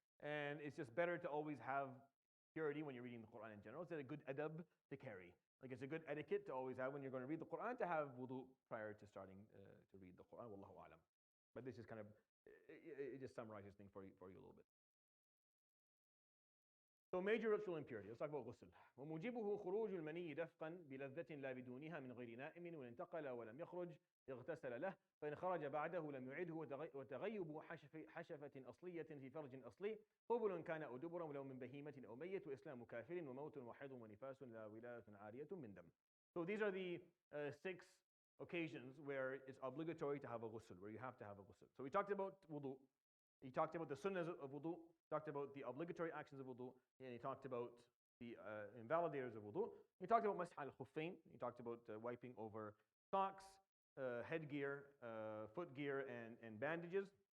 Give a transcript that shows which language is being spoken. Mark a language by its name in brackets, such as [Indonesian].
[English] And it's just better to always have purity when you're reading the Quran in general. It's a good adab to carry. Like it's a good etiquette to always have when you're going to read the Quran, to have wudu prior to starting to read the Quran. Wallahu alam. But this is kind of, it just summarizes things for you a little bit. So major ritual impurity. Let's talk about ghusl. [Arabic] وموجبه خروج المني دفقا بلذة لا بدونها من غير نائم وإن انتقل ولم يخرج اغتسل له فإن خرج بعده لم يعده وتغيب حشفة أصلية في فرج أصلي قبل كان أو دبرا ولو من بهيمة أو ميت وإسلام كافر وموت وحيض ونفاس لا ولادة عارية من دم. [English] So these are the 6 occasions where it's obligatory to have a ghusl, where you have to have a ghusl. So we talked about wudu. He talked about the sunnahs of wudu, talked about the obligatory actions of wudu, and he talked about the invalidators of wudu. He talked about masah al-khuffain. He talked about wiping over socks, headgear, footgear, and bandages.